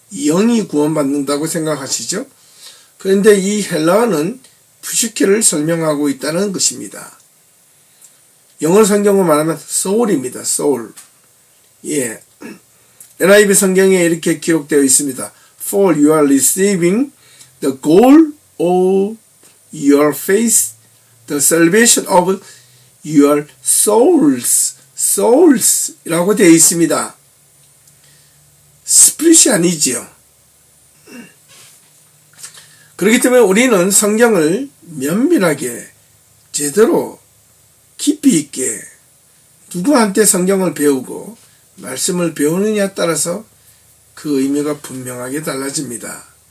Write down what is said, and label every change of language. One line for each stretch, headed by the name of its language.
Korean: 영이 구원받는다고 생각하시죠? 그런데 이 헬라어는 푸시케를 설명하고 있다는 것입니다. 영어 성경으로 말하면 soul입니다. soul. 예. NIV 성경에 이렇게 기록되어 있습니다.
English: For you are receiving the goal of your faith, the salvation of your souls
Korean: 라고 되어 있습니다. 스피릿이 아니지요. 그렇기 때문에 우리는 성경을 면밀하게 제대로 깊이 있게 누구한테 성경을 배우고 말씀을 배우느냐에 따라서 그 의미가 분명하게 달라집니다.